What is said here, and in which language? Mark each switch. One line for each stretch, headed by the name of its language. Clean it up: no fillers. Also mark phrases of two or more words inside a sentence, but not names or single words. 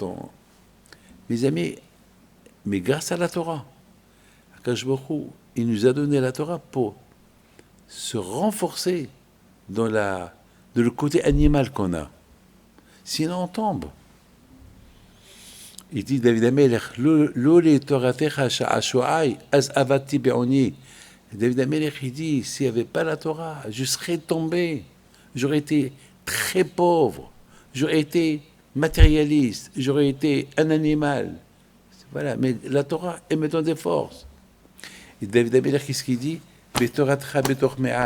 French: Mes amis, mais grâce à la Torah,
Hebrew: הקדוש ברוך הוא,
French: il nous a donné la Torah pour se renforcer dans le côté animal qu'on a. Sinon, on tombe. Il dit David Amelech,
Hebrew: לולי תורתך שעשעי, אז אבדתי בעניי.
French: David Amelech, il dit s'il n'y avait pas la Torah, je serais tombé. J'aurais été très pauvre. J'aurais été matérialiste. J'aurais été un animal. Voilà, mais la Torah, elle me donne des forces. Et David Amelech, qu'est-ce qu'il dit
Hebrew: בתורתך בתוך מעי.